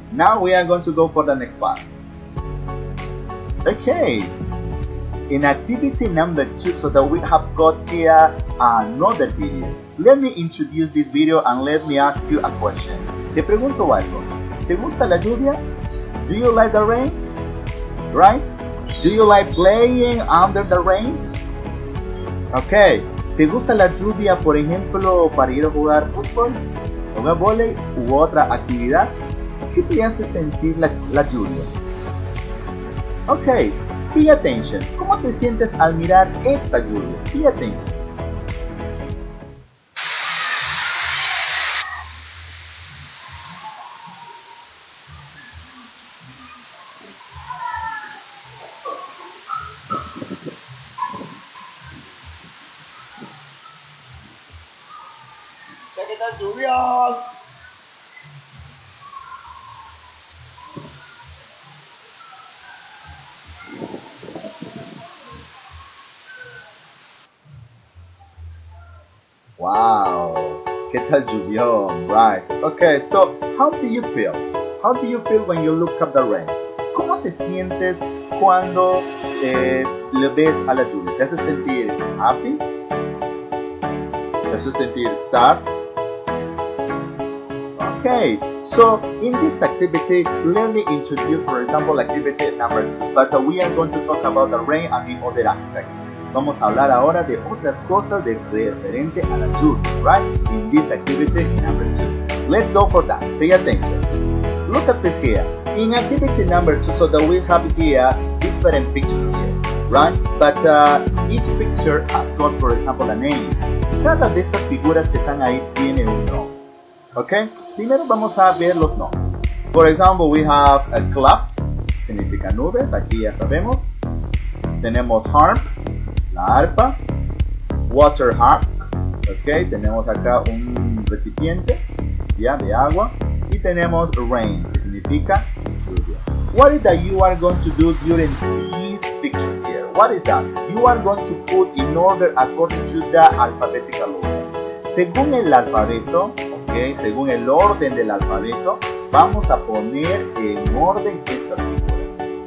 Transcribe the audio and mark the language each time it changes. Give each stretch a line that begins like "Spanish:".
English: Now we are going to go for the next part. Okay, in activity number 2, so that we have got here another video. Let me introduce this video and let me ask you a question.
Spanish: Te pregunto algo. ¿Te gusta la lluvia?
English: Do you like the rain? Right? Do you like playing under the rain? Okay.
Spanish: ¿Te gusta la lluvia, por ejemplo, para ir a jugar fútbol, jugar vóley u otra actividad? ¿Qué te hace sentir la lluvia? Ok,
English: pay attention.
Spanish: ¿Cómo te sientes al mirar esta lluvia?
English: Pay attention.
Spanish: ¡Se está lloviendo!
English: Wow,
Spanish: ¿qué tal llovió?
English: Right. Okay, so how do you feel? How do you feel when you look at the rain?
Spanish: ¿Cómo te sientes cuando le ves a la lluvia? ¿Te hace sentir happy? ¿Te hace sentir sad?
English: Okay, so in this activity, let me introduce, for example, activity number 2. But we are going to talk about the rain and the other aspects.
Spanish: Vamos a hablar ahora de otras cosas referente a la lluvia, right?
English: In this activity number 2. Let's go for that. Pay attention. Look at this here. In activity number 2, so that we have here different pictures here, right? But each picture has got, for example, a name.
Spanish: Cada de estas figuras que están ahí tiene un nombre. Okay, primero vamos a ver los nombres.
English: For example, we have clouds,
Spanish: significa nubes, aquí ya sabemos. Tenemos harp, la arpa. Water harp, ok, tenemos acá un recipiente ya de agua. Y tenemos rain, que significa lluvia.
English: What is that you are going to do during this picture here? What is that? You are going to put in order according to the alphabetical order.
Spanish: Según el alfabeto, okay, según el orden del alfabeto, vamos a poner en orden estas figuras.